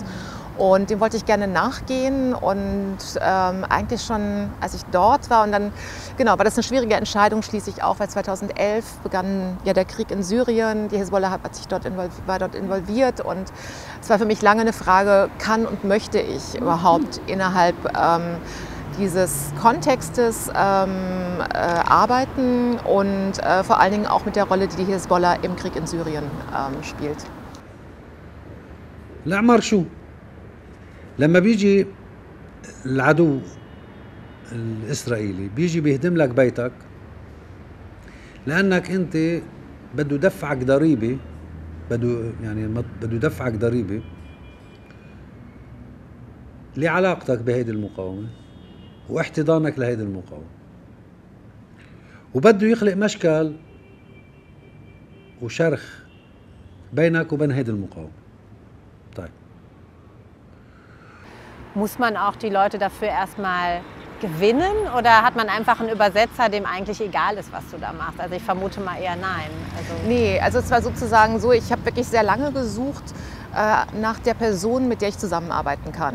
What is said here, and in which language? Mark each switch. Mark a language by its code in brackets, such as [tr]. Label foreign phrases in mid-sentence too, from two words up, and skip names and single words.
[de] Und dem wollte ich gerne nachgehen und eigentlich schon, als ich dort war und dann, genau, war das eine schwierige Entscheidung schließlich auch, weil 2011 begann ja der Krieg in Syrien, die Hisbollah war dort involviert und es war für mich lange eine Frage, kann und möchte ich überhaupt innerhalb dieses Kontextes arbeiten und vor allen Dingen auch mit der Rolle, die die Hisbollah im Krieg in Syrien spielt. [ar] لما بيجي العدو الإسرائيلي بيجي بيهدم لك بيتك لأنك أنت بده يدفعك ضريبة بده يدفعك ضريبة لعلاقتك بهيدي المقاومة واحتضانك لهيدي المقاومة وبده يخلق مشكل وشرخ بينك وبين هيدي المقاومة. طيب [de] Muss man auch die Leute dafür erstmal gewinnen oder hat man einfach einen Übersetzer, dem eigentlich egal ist, was du da machst? Also ich vermute mal eher nein. Nee, also es war sozusagen so, ich habe wirklich sehr lange gesucht nach der Person, mit der ich zusammenarbeiten kann.